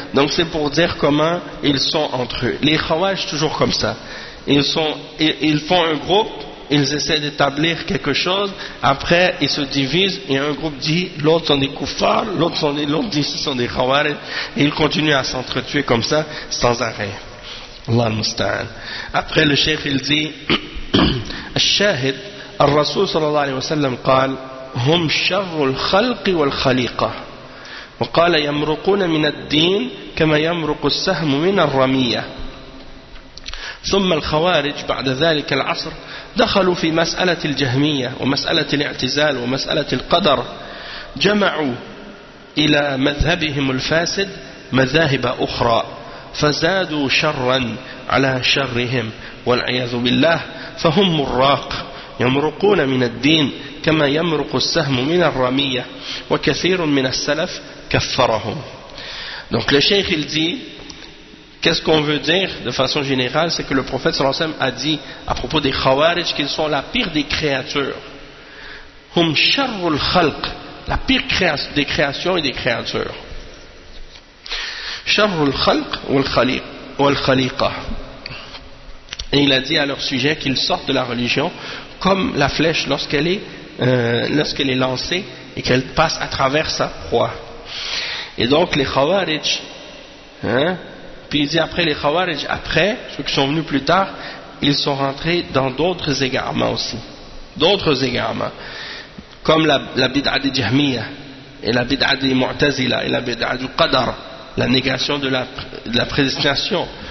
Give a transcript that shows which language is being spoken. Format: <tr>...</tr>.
<fr>Donc c'est pour dire comment ils sont entre eux. Les Khawaj, toujours comme ça. Ils font un groupe, ils essaient d'établir quelque chose, après ils se divisent et un groupe dit l'autre sont des koufars, l'autre dit ce sont des Khawaj, et ils continuent à s'entretuer comme ça, sans arrêt.</fr> <ar>Allah musta'an.</ar> <fr>Après le chef il dit</fr> <ar>Al-Shahid, Al-Rasul sallallahu alayhi wa sallam, قال هم شر الخلق والخليقة وقال يمرقون من الدين كما يمرق السهم من الرمية ثم الخوارج بعد ذلك العصر دخلوا في مسألة الجهمية ومسألة الاعتزال ومسألة القدر جمعوا إلى مذهبهم الفاسد مذاهب أخرى فزادوا شرا على شرهم والعياذ بالله فهم مراق يمرقون من الدين كما يمرق السهم من الرمية وكثير من السلف كفرهم.</ar> <fr>Donc le cheikh il dit, qu'est-ce qu'on veut dire de façon générale, c'est que le prophète sallallahu alayhi wa sallam a dit à propos des khawarij qu'ils sont la pire des créatures.</fr> <ar>Hum sharrul khalq,</ar> <fr>la pire des créations et des créatures.</fr> <ar>شر الخلق والخليق والخليقة.</ar> <fr>Et il a dit à leur sujet qu'ils sortent de la religion comme la flèche lorsqu'elle est lancée et qu'elle passe à travers sa proie. Et donc les Khawarij, hein, puis il dit après les Khawarij, après ceux qui sont venus plus tard, ils sont rentrés dans d'autres égarements aussi, d'autres égarements comme la bid'a de Jahmiya et la bid'a de Mu'tazila et la bid'a du Qadar, la négation de la prédestination.</fr>